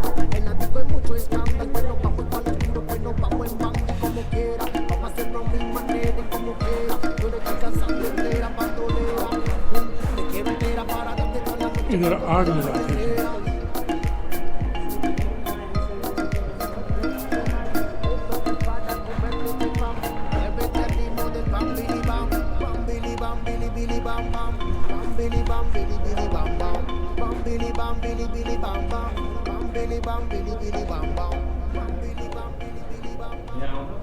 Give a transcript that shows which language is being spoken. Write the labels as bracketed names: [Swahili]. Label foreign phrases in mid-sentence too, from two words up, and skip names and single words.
[Spanish] En la disco hay mucho escándalo. Bueno, vamos para el oscuro, pues nos vamos en banda y como quiera. Vamos a hacerlo a mi manera y como quiera. Yo le estoy cansando entera, bandolera. Te quiero entera para darte toda la noche. [Urdu] ادھر آگ لگاتے ہیں. [Spanish] Muévete al ritmo del bam bidi bam. Bam bidi bam bidi bidi bam bam. Bam bidi bam bidi bidi bam bam. Bam bidi bam bidi bidi bam bam. Bam bidi bam bidi bidi bam bam. Bam bidi bam bidi bidi bam bam.